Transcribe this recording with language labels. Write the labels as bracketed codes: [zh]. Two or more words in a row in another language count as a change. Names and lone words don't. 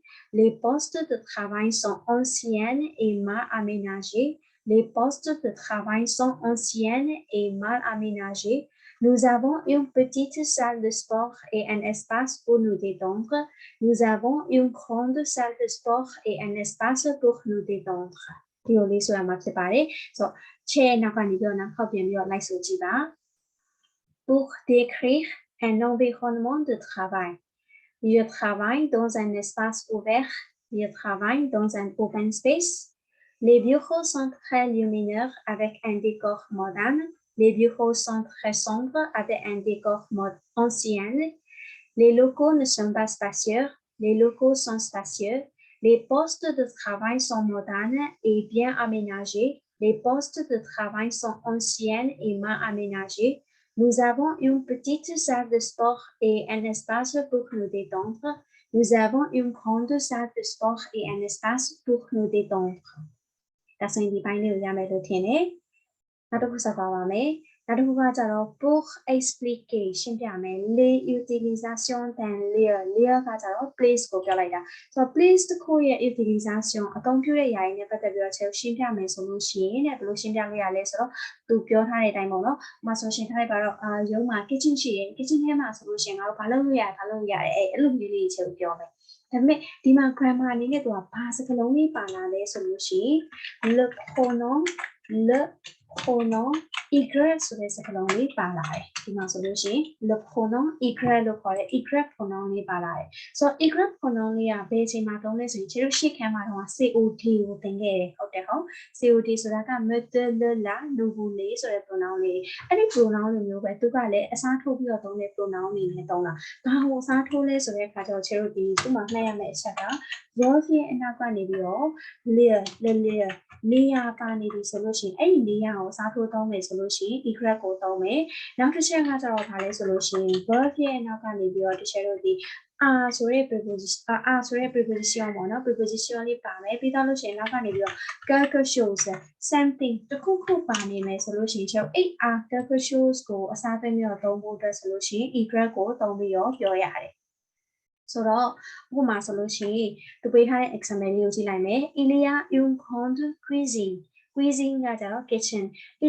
[fr] Les postes de travail sont anciens et mal aménagés. Les postes de travail sont anciens et mal aménagés. Nous avons une petite salle de sport et un espace pour nous détendre. Nous avons une grande salle de sport et un espace pour nous détendre. [my] ဒီလိုလေးဆိုရမှာဖြစ်ပါတယ်ဆိုတော့ chair နောက်ကနေပြီးတော့နောက်ခေါက်ပြန်ပြီးတော့ လိုက်ဆိုကြည့်ပါ [fr] pour décrire un environnement de travail je travaille dans un espace ouvert je travaille dans un open space les bureaux sont très lumineux avec un décor moderne les bureaux sont très sombres avec un décor ancien les locaux ne sont pas spacieux les locaux sont spacieux les postes de travail sont modernes et bien aménagés. Les postes de travail sont anciens et mal aménagés. Nous avons une petite salle de sport et un espace pour nous détendre. Nous avons une grande salle de sport et un espace pour nous détendre. [my] ဒါဆိုရင်ဒီပိုင်းလေးကိုရမယ်လို့ထင်တယ်။နောက်တစ်ခုဆက်သွားပါမယ်။နောက်တစ်ခုကကြတော့ [fr] pour expliquer [my] ရှင်းပြမယ် [fr] les utilisations d'un lieu [my] lieu ကကြတော့ place ကိုပြောလိုက်တာဆိုတော့ place တစ်ခုရဲ့ utilisation အသုံးပြုတဲ့ຢာရင်းနဲ့ပတ်သက်ပြီးတော့ရှင်းပြမယ်ဆိုလို့ရှိရင်ဘယ်လိုရှင်းပြလို့ရလဲဆိုတော့သူပြောထားတဲ့အတိုင်းပေါ့နော်။ဥပမာဆိုရှင်းထားလိုက်ပါတော့ရုံးမှာ kitchen ရှိတယ် kitchen ထဲမှာဆိုလို့ရှိရင်ငါတို့ဘာလုပ်လို့ရတယ်အဲ့လိုမျိုးလေးချက်ပြောမယ်။ဒါပေမဲ့ဒီမှာ grammar အနေနဲ့သူကဘာစကားလုံးလေးပါလာလဲဆိုလို့ရှိရင် [fr] le pronom [my] y ဆိုတဲ့စကားလုံးလေးပါလာတယ်ဒီမှာဆိုလို့ရှိရင် [fr] le pronom y [my] လို့ခေါ်တဲ့ [fr] y pronom [my] လေးပါလာတယ်ဆိုတော့ [fr] y pronom [my] လေးကဘယ်အချိန်မှာသုံးလဲဆိုရင်ကျွန်တော်ရှေ့ခန်းမှာတော့ COD ကိုသင်ခဲ့တယ်ဟုတ်တယ်ဟုတ် COD ဆိုတာက [fr] me le la nous vous les [my] ဆိုတဲ့ pronom လေးအဲ့ဒီ pronom လိုမျိုးပဲသူကလည်းအစားထိုးပြီးတော့သုံးတဲ့ pronom လေးနဲ့သုံးတာဘာကိုအစားထိုးလဲဆိုတဲ့အခါကျတော့ကျွန်တော်ဒီသူ့မှာမှတ်ရမယ့်အချက်က verb ရဲ့အနောက်ကနေပြီးတော့ le နေရာပါနေပြီဆိုလို့ရှိရင်အဲ့ဒီနေရာကိုစားထိုးသုံးမယ်ဆိုလို့ရှိရင် egress ကိုသုံးမယ်နောက်တစ်ချက်ကကျတော့ဗာလဲဆိုလို့ရှိရင် verb ရဲ့အနောက်ကနေပြီးတော့တချို့တို့ဒီ ဆိုတဲ့ preposition ဆိုတဲ့ preposition ပေါ့နော် preposition လေးပါမယ်ပြီးတော့လို့ရှိရင်နောက်ကနေပြီးတော့ [fr] quelque chose [my] something တခုခုပါနေမယ်ဆိုလို့ရှိရင်ကျွန်တော်အဲ့ [fr] quelque chose [my] ကိုအစားပေးပြီးတော့သုံးဖို့အတွက်ဆိုလို့ရှိရင် egress ကိုသုံးပြီးတော့ပြောရတယ်ဆိုတော့ဥပ မာဆိုလို့ရှိရင်သူပေးထားတဲ့ example လေးကိုကြည့်လိုက်မယ် [fr] il y a une grande cuisine cuisine [my] ကကြတော့ kitchen il